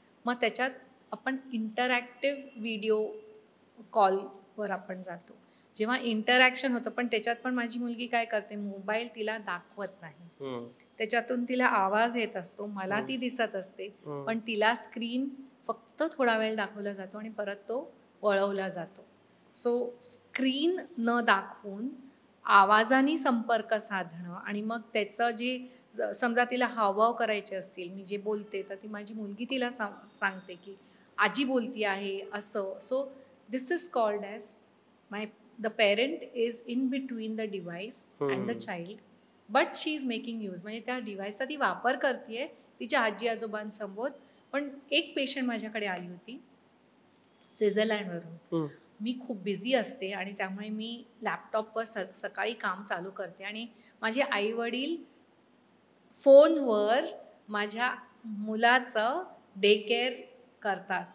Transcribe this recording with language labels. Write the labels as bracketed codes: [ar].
[mr] मग त्याच्यात आपण इंटरॅक्टिव्ह व्हिडिओ कॉलवर आपण जातो, जेव्हा इंटरॅक्शन होतं, पण त्याच्यात पण माझी मुलगी काय करते, मोबाईल तिला दाखवत नाही, त्याच्यातून तिला आवाज येत असतो, मला ती दिसत असते, पण तिला स्क्रीन फक्त थोडा वेळ दाखवला जातो आणि परत तो वळवला जातो. सो स्क्रीन न दाखवून आवाजाने संपर्क साधणं, आणि मग त्याचं जे समजा तिला हावभाव करायचे असतील, मी जे बोलते तर ती माझी मुलगी तिला सांगते की आजी बोलती आहे असं. [en] So this is called as the parent is in between the device and the child, but she is making use. [mr] म्हणजे त्या डिव्हाइसचा ती वापर करते तिच्या आजी आजोबांसमोर. पण एक पेशंट माझ्याकडे आली होती स्वित्झर्लंडवरून. मी खूप बिझी असते आणि त्यामुळे मी लॅपटॉपवर सकाळी काम चालू करते, आणि माझे आई वडील फोनवर माझ्या मुलाचं डे केअर करतात.